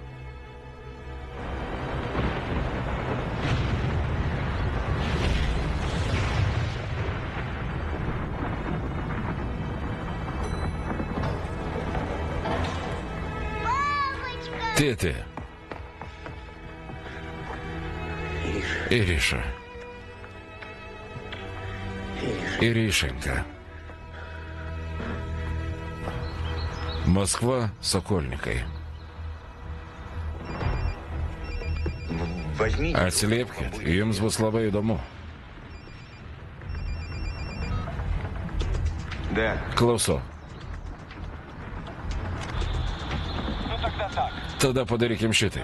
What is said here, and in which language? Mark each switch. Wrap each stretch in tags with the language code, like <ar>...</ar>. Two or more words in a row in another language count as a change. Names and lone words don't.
<lt>Tėti.</lt> <ru>Ириша. Иришенька. Москва, Сокольники.</ru> <lt>Atsiliepkit, jums bus labai įdomu. Klausau. Tada padarykim šitaip.</lt>